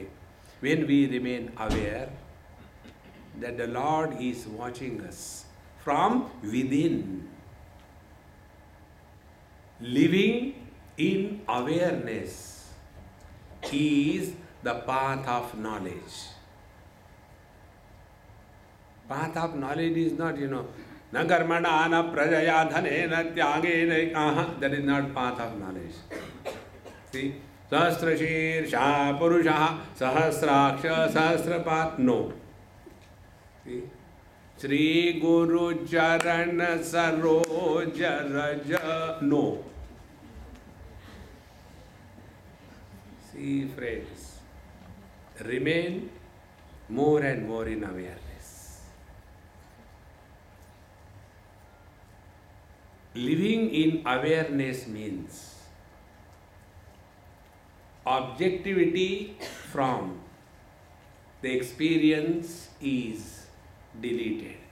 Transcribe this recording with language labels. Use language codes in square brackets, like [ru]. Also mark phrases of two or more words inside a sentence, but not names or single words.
[en] When we remain aware that the Lord is watching us from within, living in awareness is the path of knowledge. Path of knowledge is not, [sa] न कर्मणा न प्रजया धने न त्यागे न, [en] that is not path of knowledge. See? [sa] सहस्रशिर् पुरुष सहस्राक्ष सहस्रपात्. [en] No. See? [awa] श्री गुरु चरण सरोज रज. [en] No. See, friends, remain more and more in awareness. Living in awareness means objectivity from the experience is deleted.